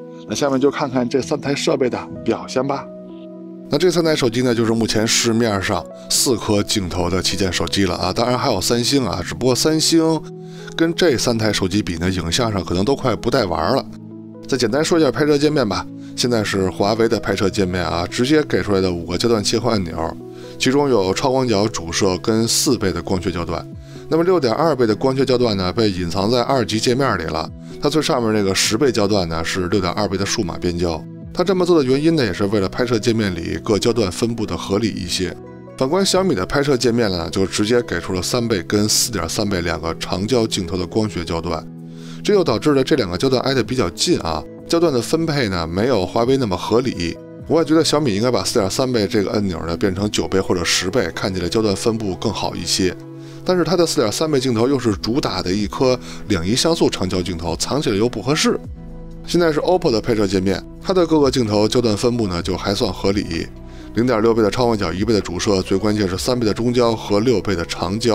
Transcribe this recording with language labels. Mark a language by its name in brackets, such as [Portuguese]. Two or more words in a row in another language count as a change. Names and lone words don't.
[Chinese] 那下面就看看這3台設備的表現吧。那這3台手機呢，就是目前市面上4顆鏡頭的旗艦手機了啊，當然還有三星啊，只不過三星跟這3台手機比呢，影像上可能都快不帶玩了。再簡單說一下拍攝界面吧。現在是華為的拍攝界面啊，直接給出來的5個焦段切換按鈕，其中有超廣角主攝跟4倍的光學焦段。那麼6.2倍的光學焦段呢，被隱藏在2級界面裡了。它最上面那個10倍焦段呢，是6.2倍的數碼變焦。它這麼做的原因呢，也是為了拍攝界面裡各焦段分布的合理一些。反觀小米的拍攝界面呢，就直接給出了3倍跟4.3倍 2個長焦鏡頭的光學焦段，這又導致了這2個焦段挨得比較近啊。焦段的分配呢，沒有華為那麼合理。我也覺得小米應該把4.3倍這個按鈕呢變成9倍或者10倍，看起來焦段分布更好一些。但是它的4.3倍鏡頭又是主打的一顆2.1像素长焦鏡頭，藏起來又不合適。現在是 OPPO 的拍攝界面，它的各個鏡頭焦段分布呢就還算合理。0.6倍的超廣角，1倍的主攝，最關鍵是3倍的中焦和6倍的長焦。